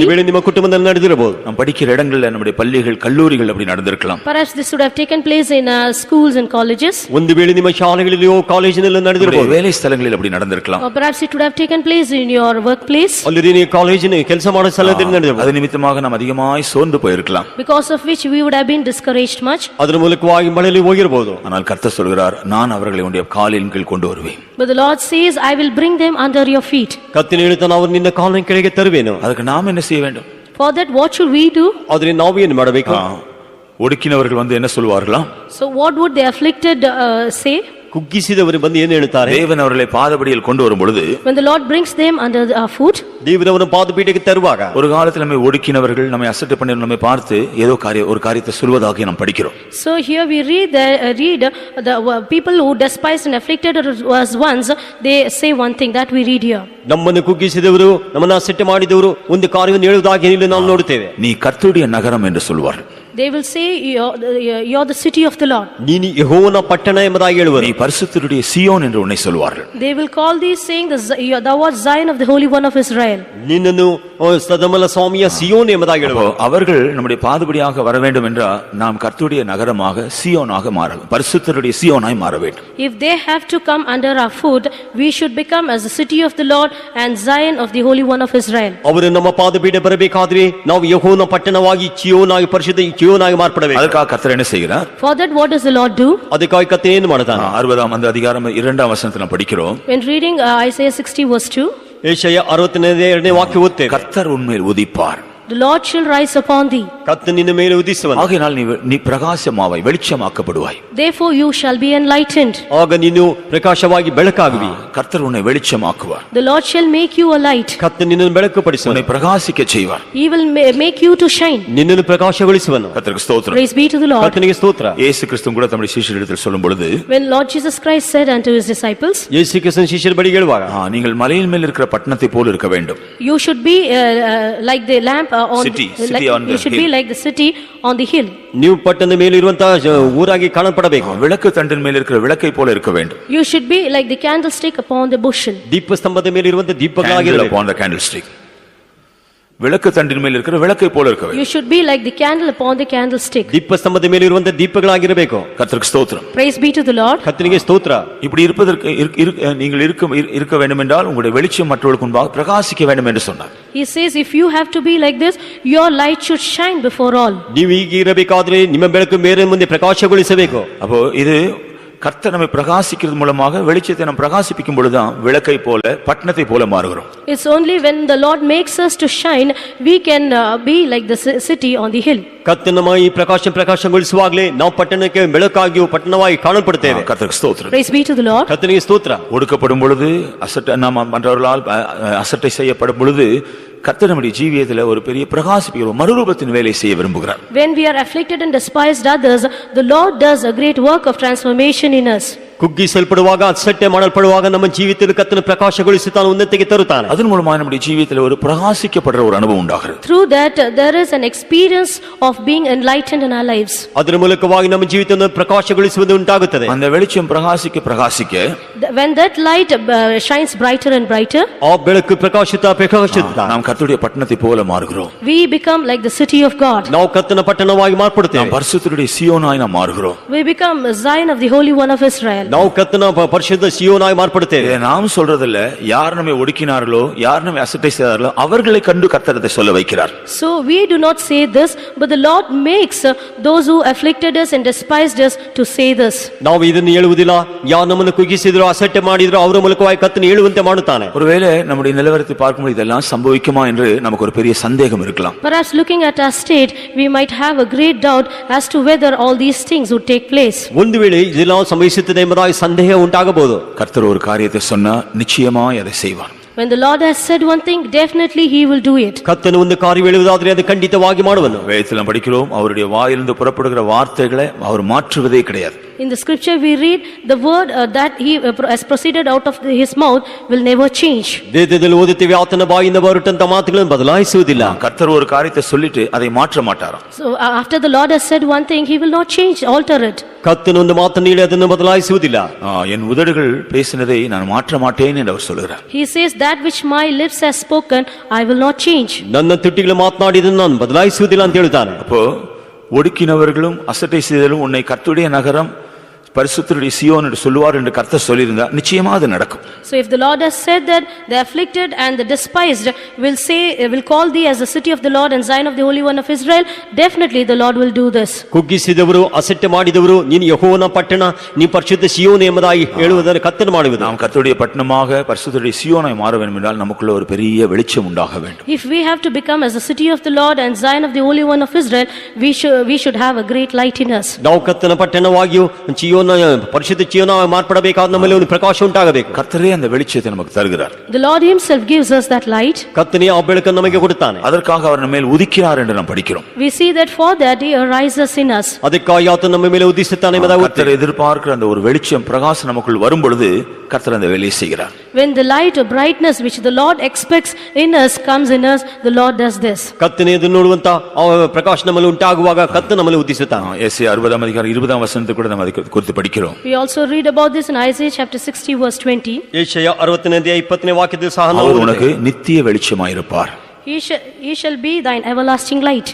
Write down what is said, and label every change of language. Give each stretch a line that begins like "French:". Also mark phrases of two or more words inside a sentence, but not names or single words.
Kannada: ಒಂದು ವೇಳೆ ನಿಮ್ಮ ಕುಟುಂಬದಲ್ಲಿ ನಡೆದಿರಬಹುದು.
Tamil: நாம் படிக்கிற இடங்களில் நம்முடைய பள்ளிகள் கல்லூரிகள் அப்படி நடந்திருக்கலாம்.
English: Perhaps this would have taken place in schools and colleges.
Kannada: ಒಂದು ವೇಳೆ ನಿಮ್ಮ ಶಾಲೆಗಳಲ್ಲಿಯೋ ಕಾಲೇಜಿನಲ್ಲಿ ನಡೆದಿರಬಹುದು.
Tamil: வேலை ஸ்தலங்களில் அப்படி நடந்திருக்கலாம்.
English: Or perhaps it would have taken place in your workplace.
Kannada: ಅಲ್ಲಿ ನೀವು ಕಾಲೇಜಿನ ಕೆಲಸ ಮಾಡೋ ಸ್ಥಳದಲ್ಲಿ ನಡೆದಿರಬಹುದು.
Tamil: அது நிமித்தமாக நாம் அதிகமாய் சோர்ந்து போயிருக்கலாம்.
English: Because of which we would have been discouraged much.
Kannada: ಅದರ ಮೂಲಕವಾಗಿ ಮಳೆಯಲ್ಲಿ ಹೋಗಿರಬಹುದು.
Tamil: ஆனால் கர்த்தர் சொல்கிறார், நான் அவர்களை உன்னுடைய காலின் கீழ் கொண்டு வருவேன்.
English: But the Lord says, I will bring them under your feet.
Kannada: ಕರ್ತನು ಹೇಳುತ್ತಾನೆ, ಅವರು ನಿನ್ನ ಕಾಲಿನ ಕೆಳಗೆ ತರುವೆನು.
Tamil: ಅದಕ್ಕೆ நாம் என்ன செய்ய வேண்டும்?
English: For that what should we do?
Kannada: ಆದರೆ ನಾವು ಏನು ಮಾಡಬೇಕು?
Tamil: ஒடுக்கினவர்கள் வந்து என்ன சொல்வார்களா?
English: So what would the afflicted say?
Kannada: ಕುಗ್ಗಿಸಿದವರು ಬಂದು ಏನು ಹೇಳುತ್ತಾರೆ?
Tamil: தேவன் அவர்களை பாதபடியில் கொண்டு வரும் பொழுது,
English: When the Lord brings them under our foot,
Kannada: ದೇವರವರನ್ನು ಪಾದಪೀಠಕ್ಕೆ ತರುವಾಗ
Tamil: ஒரு காலத்தில் நம்மை ஒடுக்கினவர்கள், நம்மை அசட்டை பண்ணினவர்கள் நம்மை பார்த்து ஏதோ ஒரு காரியத்தை சொல்வதாக நாம் படிக்கிறோம்.
English: so here we read the people who despised and afflicted us once, they say one thing that we read here.
Kannada: ನಮ್ಮನ್ನು ಕುಗ್ಗಿಸಿದವರು, ನಮ್ಮನ್ನು ಅಸಟ್ಟೆ ಮಾಡಿದವರು ಒಂದು ಕಾರ್ಯವನ್ನು ಹೇಳುವುದಾಗಿ ನಾವು ನೋಡುತ್ತೇವೆ.
Tamil: நீ கர்த்தருடைய நகரம் என்று சொல்வார்.
English: They will say, you're the city of the Lord.
Kannada: ನೀನು ಯೆಹೋವನ ಪಟ್ಟಣ ಎಂಬುದಾಗಿ ಹೇಳುವರು.
Tamil: நீ பரிசுத்தருடைய சியோன் என்று உன்னை சொல்வார்கள்.
English: They will call these saying, thou art Zion of the Holy One of Israel.
Kannada: ನಿನ್ನನ್ನು ಸದಮಲ ಸ್ವಾಮಿಯ ಸಿಯೋನ್ ಎಂಬುದಾಗಿ ಹೇಳುವರು.
Tamil: அவர்கள் நம்முடைய பாதபடியாக வர வேண்டும் என்றால் நாம் கர்த்தருடைய நகரமாக சியோனாக மாற வேண்டும். பரிசுத்தருடைய சியோனாய் மாற வேண்டும்.
English: If they have to come under our foot, we should become as the city of the Lord and Zion of the Holy One of Israel.
Kannada: ಅವರು ನಮ್ಮ ಪಾದಪೀಠ ಬರಬೇಕಾದ್ರೆ ನಾವು ಯೆಹೋವನ ಪಟ್ಟಣವಾಗಿ ಚಿಯೋನಾಗಿ ಪರಿಶುದ್ಧ ಚಿಯೋನಾಗಿ ಮಾರ್ಪಡಬೇಕು.
Tamil: அதற்காக கர்த்தர் என்ன செய்கிறார்?
English: For that what does the Lord do?
Kannada: ಅದಕ್ಕಾಗಿ ಕರ್ತನು ಏನು ಮಾಡುತ್ತಾನೆ?
Tamil: 60 அதிகாரம் 2 வசனத்தில் நாம் படிக்கிறோம்.
English: When reading Isaiah 60 verse 2,
Kannada: ಯೆಶಾಯ 62ನೇ ವಾಕ್ಯ ಓದ್ತೇವೆ.
Tamil: கர்த்தர் உன்மேல் உதிப்பார்.
English: The Lord shall rise upon thee.
Kannada: ಕರ್ತನು ನಿನ್ನ ಮೇಲೆ ಉದಿಸುವನು.
Tamil: ஆகையினால் நீ பிரகாசமாவாய், வெளிச்சமாக்கப்படுவாய்.
English: Therefore you shall be enlightened.
Kannada: ಆಗ ನೀನು ಪ್ರಕಾಶವಾಗಿ ಬೆಳಕಾಗುವಿ.
Tamil: கர்த்தர் உன்னை வெளிச்சமாக்குவார்.
English: The Lord shall make you a light.
Kannada: ಕರ್ತನು ನಿನ್ನನ್ನು ಬೆಳಕುಪಡಿಸುವನು.
Tamil: உன்னை பிரகாசிக்க செய்வார்.
English: He will make you to shine.
Kannada: ನಿನ್ನನ್ನು ಪ್ರಕಾಶಗೊಳಿಸುವನು.
Tamil: கர்த்தருக்கு ஸ்தோத்திரம்.
English: Praise be to the Lord.
Kannada: ಕರ್ತನಿಗೆ ಸ್ತೋತ್ರ.
Tamil: இயேசு கிறிஸ்து கூட தம்முடைய சீஷர்களிடத்தில் சொல்லும் பொழுது,
English: When Lord Jesus Christ said unto his disciples,
Kannada: ಯೇಸು ಕ್ರಿಸ್ತನ ಶಿಷ್ಯರ ಬಳಿಗೆ ಹೇಳುವಾಗ,
Tamil: நீங்கள் மலையின் மேல் இருக்கிற பட்டணத்தை போல இருக்க வேண்டும்.
English: you should be like the lamp on City on the you should be hill. like the city on the hill.
Kannada: ನೀವು ಪಟ್ಟಣದ ಮೇಲೆ ಇರುವಂತಹ ಊರಾಗಿ ಕಾಣಪಡಬೇಕು.
Tamil: விளக்கு தண்டின் மேல் இருக்கிற விளக்கை போல இருக்க வேண்டும்.
English: You should be like the candlestick upon the bushel.
Kannada: ದೀಪಸ್ತಂಭದ ಮೇಲೆ ಇರುವಂತಹ
English: Candle
Kannada: ದೀಪಗಳಾಗಿರಬೇಕು.
English: upon the candlestick.
Tamil: விளக்கு தண்டின் மேல் இருக்கிற விளக்கை போல இருக்க வேண்டும்.
English: You should be like the candle upon the candlestick.
Kannada: ದೀಪಸ್ತಂಭದ ಮೇಲೆ ಇರುವಂತಹ ದೀಪಗಳಾಗಿರಬೇಕು.
Tamil: கர்த்தருக்கு ஸ்தோத்திரம்.
English: Praise be to the Lord.
Kannada: ಕರ್ತನಿಗೆ ಸ್ತೋತ್ರ.
Tamil: இப்படி இருப்பதற்கு நீங்கள் இருக்க வேண்டும் என்றால் உங்களுடைய வெளிச்சம் மற்றவர்களுக்கு முன்பாக பிரகாசிக்க வேண்டும் என்று சொன்னார்.
English: He says if you have to be like this, your light should shine before all.
Kannada: ನೀವು ಹೀಗೆ ಇರಬೇಕಾದ್ರೆ ನಿಮ್ಮ ಬೆಳಕು ಬೇರೆ ಮುಂದೆ ಪ್ರಕಾಶಗೊಳಿಸಬೇಕು.
Tamil: அப்போ இது கர்த்தர் நம்மை பிரகாசிக்கிறது மூலமாக வெளிச்சத்தை நாம் பிரகாசிப்பிக்கும் பொழுதுதான் விளக்கை போல பட்டணத்தை போல மாறுகிறோம்.
English: It's only when the Lord makes us to shine, we can be like the city on the hill.
Kannada: ಕರ್ತನ ಈ ಪ್ರಕಾಶಗೊಳಿಸುವಾಗಲೇ ನಾವು ಪಟ್ಟಣಕ್ಕೆ ಬೆಳಕಾಗಿ ಪಟ್ಟಣವಾಗಿ ಕಾಣப்படுತ್ತೇವೆ.
Tamil: கர்த்தருக்கு ஸ்தோத்திரம்.
English: Praise be to the Lord.
Kannada: ಕರ್ತನಿಗೆ ಸ್ತೋತ್ರ.
Tamil: ஒடுக்கப்படும் பொழுது நாம் மற்றவர்களால் அசட்டை செய்யப்படும் பொழுது கர்த்தர் நம்முடைய ஜீவியத்தில் ஒரு பெரிய பிரகாசிப்பிக்கிற மறுரூபத்தின் வேலை செய்ய விரும்புகிறார்.
English: When we are afflicted and despised others, the Lord does a great work of transformation in us.
Kannada: ಕುಗ್ಗಿಸಲ್ಪಡುವಾಗ ಅಸಟ್ಟೆ ಮಾಡಲ್ಪಡುವಾಗ ನಮ್ಮ ಜೀವಿತದಲ್ಲಿ ಕರ್ತನ ಪ್ರಕಾಶಗೊಳಿಸುತ್ತಾನೆ, ಉನ್ನತಿಗೆ ತರುತ್ತಾನೆ.
Tamil: அதன் மூலமாக நம்முடைய ஜீவியத்தில் ஒரு பிரகாசிக்கப்படுற ஒரு அனுபவம் உண்டாகிறது.
English: Through that there is an experience of being enlightened in our lives.
Kannada: ಅದರ ಮೂಲಕವಾಗಿ ನಮ್ಮ ಜೀವಿತವನ್ನು ಪ್ರಕಾಶಗೊಳಿಸುವುದು ಉಂಟಾಗುತ್ತದೆ.
Tamil: அந்த வெளிச்சம் பிரகாசிக்க
English: When that light shines brighter and brighter,
Kannada: ಆ ಬೆಳಕು ಪ್ರಕಾಶಿಸುತ್ತಾ
Tamil: நாம் கர்த்தருடைய பட்டணத்தை போல மாறுகிறோம்.
English: we become like the city of God.
Kannada: ನಾವು ಕರ್ತನ ಪಟ್ಟಣವಾಗಿ ಮಾರ್ಪಡುತ್ತೇವೆ.
Tamil: நாம் பரிசுத்தருடைய சீயோனாய் நாம் மாறுகிறோம்.
English: We become Zion of the Holy One of Israel.
Kannada: ನಾವು ಕರ್ತನ ಪರಿಶುದ್ಧ ಸೀಯೋನಾಗಿ ಮಾರ್ಪಡುತ್ತೇವೆ.
Tamil: இதை நாம் சொல்றதில்ல, யார் நம்மை ஒடுக்கினார்களோ, யார் நம்மை அசட்டை செய்தார்களோ அவர்களை கண்டு கர்த்தர் அதை சொல்ல வைக்கிறார்.
English: So we do not say this, but the Lord makes those who afflicted us and despised us to say this.
Kannada: ನಾವು ಇದನ್ನು ಹೇಳುವುದಿಲ್ಲ. ಯಾರು ನಮ್ಮನ್ನು ಕುಗ್ಗಿಸಿದ್ರು, ಅಸಟ್ಟೆ ಮಾಡಿದ್ರು, ಅವರ ಮೂಲಕವಾಗಿ ಕರ್ತನ ಹೇಳುವಂತೆ ಮಾಡುತ್ತಾನೆ.
Tamil: ஒருவேளை நம்முடைய நிலவரத்தை பார்க்கும்போது இதெல்லாம் சம்பவிக்குமா என்று நமக்கு ஒரு பெரிய சந்தேகம் இருக்கலாம்.
English: Perhaps looking at our state, we might have a great doubt as to whether all these things would take place.
Kannada: ಒಂದು ವೇಳೆ ಇದೆಲ್ಲ ಸಂಭವಿಸುತ್ತದೆ ಎಂಬುದಾಗಿ ಸಂದೇಹ ಉಂಟಾಗಬಹುದು.
Tamil: கர்த்தர் ஒரு காரியத்தை சொன்னா நிச்சயமாய் அதை செய்வார்.
English: When the Lord has said one thing, definitely he will do it.
Kannada: ಕರ್ತನು ಒಂದು ಕಾರ್ಯ ಹೇಳುವುದಾದರೆ ಅದು ಖಂಡಿತವಾಗಿ ಮಾಡುವನು.
Tamil: வேதத்தில் நாம் படிக்கிறோம், அவருடைய வாயிலிருந்து புறப்படுகிற வார்த்தைகளை அவர் மாற்றுவதே கிடையாது.
English: In the scripture we read, the word that he has proceeded out of his mouth will never change.
Kannada: ವೇದದಲ್ಲಿ ಓದುತ್ತೇವೆ, ಆತನ ಬಾಯಿಂದ ಹೊರಟಂತ ಮಾತುಗಳನ್ನು ಬದಲಾಯಿಸುವುದಿಲ್ಲ.
Tamil: கர்த்தர் ஒரு காரியத்தை சொல்லிட்டு அதை மாற்ற மாட்டாராம்.
English: So after the Lord has said one thing, he will not change, alter it.
Kannada: ಕರ್ತನು ಒಂದು ಮಾತನ್ನು ಹೇಳಿ ಅದನ್ನು ಬದಲಾಯಿಸುವುದಿಲ್ಲ.
Tamil: என் உதடுகள் பேசினதை நான் மாற்ற மாட்டேன் என்று அவர் சொல்கிறார்.
English: He says that which my lips has spoken, I will not change.
Kannada: ನನ್ನ ತುಟಿಗಳು ಮಾತನಾಡಿದನ್ನು ನಾನು ಬದಲಾಯಿಸುವುದಿಲ್ಲ ಅಂತ ಹೇಳ್ತಾನೆ.
Tamil: அப்போ ஒடுக்கினவர்களும் அசட்டை செய்தலும் உன்னை கர்த்தருடைய நகரம் பரிசுத்தருடைய சீயோன் என்று சொல்லுவார் என்று கர்த்தர் சொல்லியிருந்தா நிச்சயமா அது நடக்கும்.
English: So if the Lord has said that the afflicted and the despised will call thee as the city of the Lord and Zion of the Holy One of Israel, definitely the Lord will do this.
Kannada: ಕುಗ್ಗಿಸಿದವರು, ಅಸಟ್ಟೆ ಮಾಡಿದವರು, ನೀನು ಯೆಹೋವನ ಪಟ್ಟಣ, ನೀ ಪರಿಶುದ್ಧ ಸೀಯೋನ್ ಎಂಬುದಾಗಿ ಹೇಳುವುದನ್ನು ಕರ್ತನು ಮಾಡುವುದು.
Tamil: நாம் கர்த்தருடைய பட்டணமாக பரிசுத்தருடைய சீயோனாய் மாற வேண்டும் என்றால் நமக்குள்ள ஒரு பெரிய வெளிச்சம் உண்டாக வேண்டும்.
English: If we have to become as the city of the Lord and Zion of the Holy One of Israel, we should have a great light in us.
Kannada: ನಾವು ಕರ್ತನ ಪಟ್ಟಣವಾಗಿಯೂ ಪರಿಶುದ್ಧ ಜೀವನವಾಗಿ ಮಾರ್ಪಡಬೇಕಾದ ನಮ್ಮಲ್ಲಿ ಒಂದು ಪ್ರಕಾಶ ಉಂಟಾಗಬೇಕು.
Tamil: கர்த்தரே அந்த வெளிச்சத்தை நமக்கு தருகிறார்.
English: The Lord himself gives us that light.
Kannada: ಕರ್ತನೇ ಆ ಬೆಳಕನ್ನು ನಮಗೆ ಕೊಡುತ್ತಾನೆ.
Tamil: அதற்காக அவர் நம்ம மேல் உதிக்கிறார் என்று நாம் படிக்கிறோம்.
English: We see that for that he arises in us.
Kannada: ಅದಕ್ಕಾಗಿ ಆತನು ನಮ್ಮ ಮೇಲೆ ಉದಿಸುತ್ತಾನೆ ಎಂಬುದಾಗಿ
Tamil: கர்த்தர் எதிர்பார்க்கிற அந்த ஒரு வெளிச்சம் பிரகாசம் நமக்குள் வரும் பொழுது கர்த்தர் அந்த வேலையை செய்கிறார்.
English: When the light or brightness which the Lord expects in us comes in us, the Lord does this.
Kannada: ಕರ್ತನೇ ಇದನ್ನು ನೋಡುವಂತ ಆ ಪ್ರಕಾಶ ನಮ್ಮಲ್ಲಿ ಉಂಟಾಗುವಾಗ ಕರ್ತನು ನಮ್ಮಲ್ಲಿ ಉದಿಸುತ್ತಾನೆ.
Tamil: ஏசாயா 60:20 கூட நாம் ಅದಕ್ಕೆ குறித்து படிக்கிறோம்.
English: We also read about this in Isaiah chapter 60 verse 20.
Kannada: ಯೆಶಾಯ 60:20 ವಾಕ್ಯದಲ್ಲಿ ಸಹ ನಾವು
Tamil: அவர் உனக்கு நித்திய வெளிச்சமாயிருப்பார்.
English: He shall be thine everlasting light.